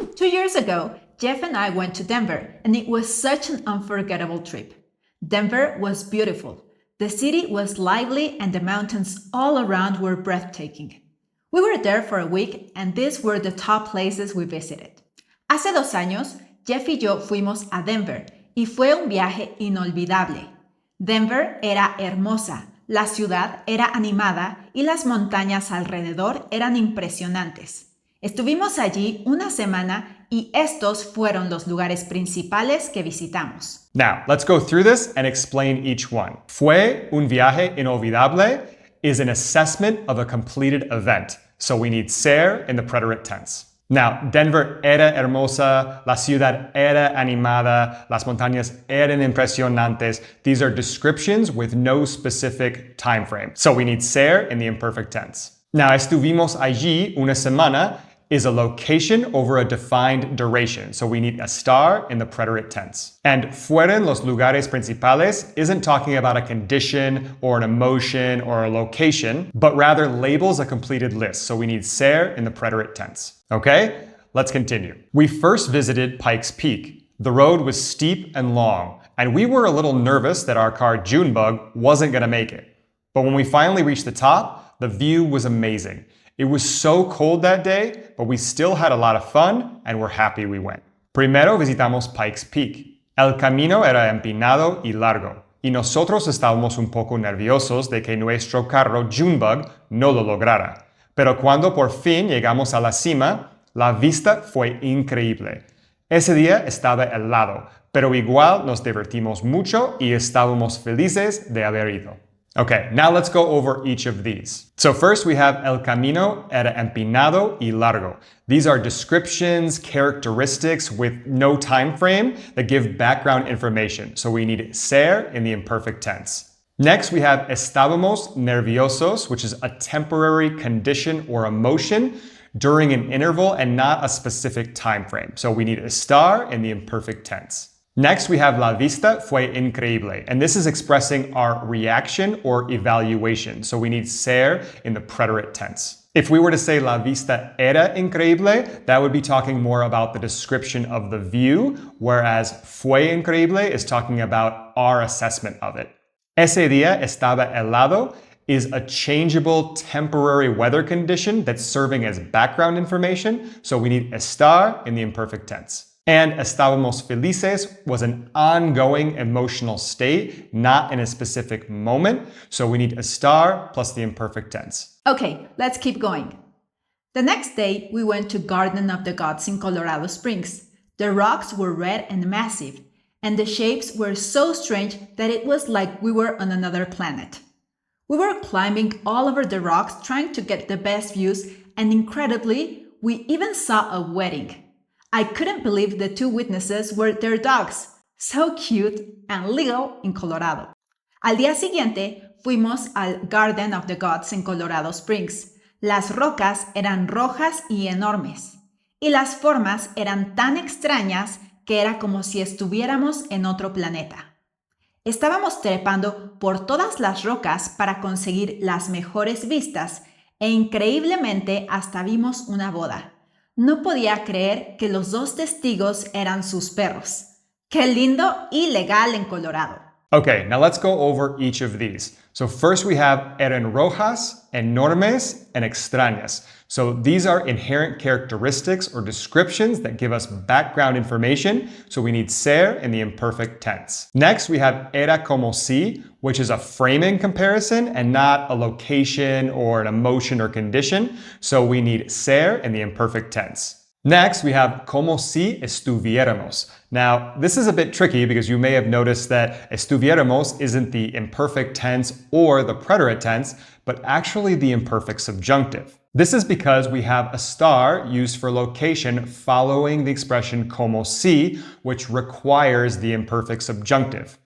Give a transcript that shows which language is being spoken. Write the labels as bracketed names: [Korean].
[English] 2 years ago, Jeff and I went to Denver, and it was such an unforgettable trip. Denver was beautiful. The city was lively and the mountains all around were breathtaking. We were there for a week and these were the top places we visited. [Spanish] Hace 2 años, Jeff y yo fuimos a Denver y fue un viaje inolvidable. Denver era hermosa, la ciudad era animada y las montañas alrededor eran impresionantes. Estuvimos allí una semana y estos fueron los lugares principales que visitamos. [English] Now, let's go through this and explain each one. [Spanish] Fue un viaje inolvidable [English] is an assessment of a completed event. So we need ser in the preterite tense. [Spanish] Now, Denver era hermosa, la ciudad era animada, las montañas eran impresionantes. [English] These are descriptions with no specific time frame. So we need ser in the imperfect tense. Now, [Spanish] estuvimos allí una semana [English] is a location over a defined duration. So we need estar in the preterite tense. And [Spanish] fueron los lugares principales [English] isn't talking about a condition or an emotion or a location, but rather labels a completed list. So we need ser in the preterite tense. Okay, let's continue. We first visited Pikes Peak. The road was steep and long, and we were a little nervous that our car Junebug wasn't gonna make it. But when we finally reached the top, the view was amazing. It was so cold that day, but we still had a lot of fun and we're happy we went. [Spanish] Primero visitamos Pikes Peak. El camino era empinado y largo, y nosotros estábamos un poco nerviosos de que nuestro carro Junebug no lo lograra. Pero cuando por fin llegamos a la cima, la vista fue increíble. Ese día estaba helado, pero igual nos divertimos mucho y estábamos felices de haber ido. [English] Okay, now let's go over each of these. So first we have [Spanish] el camino era empinado y largo. [English] These are descriptions, characteristics with no time frame that give background information. So we need ser in the imperfect tense. Next we have [Spanish] estábamos nerviosos, [English] which is a temporary condition or emotion during an interval and not a specific time frame. So we need estar in the imperfect tense. Next, we have [Spanish] la vista fue increíble, [English] and this is expressing our reaction or evaluation. So we need ser in the preterite tense. If we were to say [Spanish] la vista era increíble, [English] that would be talking more about the description of the view, whereas [Spanish] fue increíble [English] is talking about our assessment of it. [Spanish] Ese día estaba helado [English] is a changeable temporary weather condition that's serving as background information. So we need estar in the imperfect tense. And [Spanish] estábamos felices [English] was an ongoing emotional state, not in a specific moment. So we need estar plus the imperfect tense. Okay, let's keep going. The next day, we went to Garden of the Gods in Colorado Springs. The rocks were red and massive, and the shapes were so strange that it was like we were on another planet. We were climbing all over the rocks trying to get the best views, and incredibly, we even saw a wedding. I couldn't believe the two witnesses were their dogs, so cute and legal in Colorado. [Spanish] Al día siguiente, fuimos al Garden of the Gods en Colorado Springs. Las rocas eran rojas y enormes, y las formas eran tan extrañas que era como si estuviéramos en otro planeta. Estábamos trepando por todas las rocas para conseguir las mejores vistas e increíblemente hasta vimos una boda. No podía creer que los dos testigos eran sus perros. ¡Qué lindo y legal en Colorado! [English] Okay, now let's go over each of these. So first we have [Spanish] eran rojas, enormes, [English] and extrañas. So these are inherent characteristics or descriptions that give us background information. So we need ser in the imperfect tense. Next we have [Spanish] era como si, [English] which is a framing comparison and not a location or an emotion or condition. So we need ser in the imperfect tense. Next, we have [Spanish] como si estuviéramos. [English] Now, this is a bit tricky because you may have noticed that estuviéramos isn't the imperfect tense or the preterite tense, but actually the imperfect subjunctive. This is because we have estar used for location following the expression [Spanish] como si, [English] which requires the imperfect subjunctive.